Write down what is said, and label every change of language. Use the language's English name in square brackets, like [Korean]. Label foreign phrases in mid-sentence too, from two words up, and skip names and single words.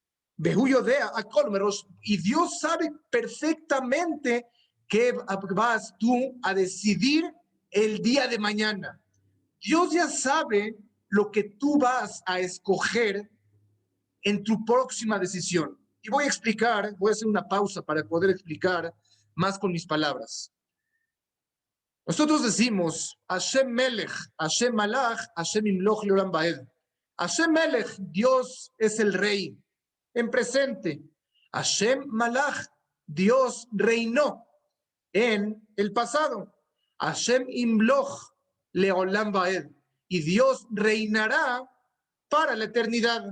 [Spanish] Y Dios sabe perfectamente qué vas tú a decidir el día de mañana. Dios ya sabe lo que tú vas a escoger en tu próxima decisión. Y voy a explicar, voy a hacer una pausa para poder explicar más con mis palabras. Nosotros decimos, [Hebrew] השם מלך, השם מלך, השם ימלוך לעולם ועד. השם מלך, [Spanish] Dios es el rey, en presente. [Hebrew] השם מלך, [Spanish] Dios reinó en el pasado. [Hebrew] השם ימלוך לעולם ועד. [Spanish] Y Dios reinará para la eternidad.